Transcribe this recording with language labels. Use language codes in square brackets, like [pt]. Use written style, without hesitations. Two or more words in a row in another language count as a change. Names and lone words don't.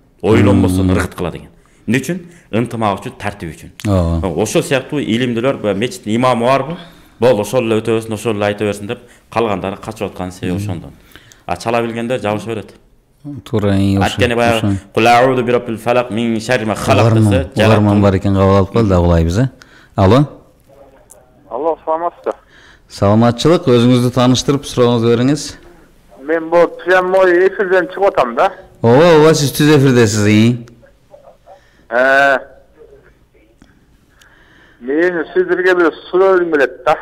[ky] ойлонбостон ыргыт кыла деген. Эмне үчүн? Ынтымак үчүн, тартип үчүн. Ошол сыяктуу илимдүүлөр мечиттин имамы барбы? Бол ошол эле өтө берсин, ошол эле айта берсин деп калгандары качып аткан себеби ошондон. Чала билгендер жабыша берет. Туура. Анткени баягы [ar] قل أعوذ برب الفلق من شر ما خلق [ky] десе, угарман бар экен, кабыл алып калды, угулайбыз, Алло. Алло, саламатсызбы? Саламатчылык, өзүңүздү тааныштырып сурооңузду бериңиз. Мен бул прямой эфирден чыгып атам да. Ооба, сиз түз эфирдесиз. Мен сиздерге бир сурооым келет да.